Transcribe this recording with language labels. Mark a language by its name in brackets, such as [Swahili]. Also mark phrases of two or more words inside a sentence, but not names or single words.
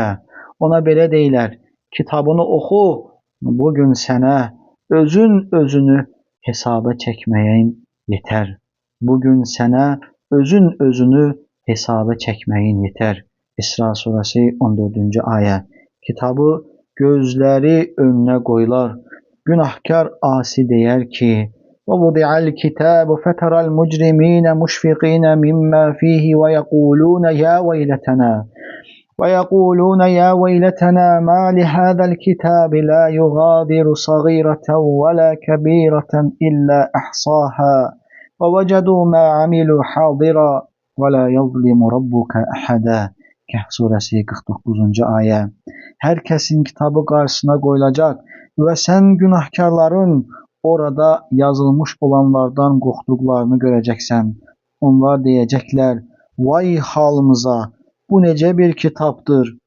[Azerbaijani] Ona belə deyilər: kitabını oxu, bugün sənə özünü hesaba çəkməyin yetər. Bugün sənə özünü hesaba çəkməyin yetər. İsra surəsi 14-cü ayə. Kitabı gözləri önünə qoyular. Günahkar asi deyər ki: [Arabic] وَوُضِعَ الْكِتَابُ فَتَرَى الْمُجْرِمِينَ مُشْفِقِينَ مِمَّا فِيهِ وَيَقُولُونَ يَا وَيْلَتَنَا مَا لِهَذَا الْكِتَابِ لَا يُغَادِرُ صَغِيرَةً وَلَا كَبِيرَةً إِلَّا أَحْصَاهَا وَوَجَدُوا مَا عَمِلُوا حَاضِرًا وَلَا يَظْلِمُ رَبُّكَ أَحَدًا. [Azerbaijani] Kəhf surəsi 49-cu ayə. Hər kəsin kitabı qarşısına qoyulacaq və sən günahkarların orada yazılmış olanlardan qorxduqlarını görəcəksən. Onlar deyəcəklər: vay halımıza, bu necə bir kitabdır?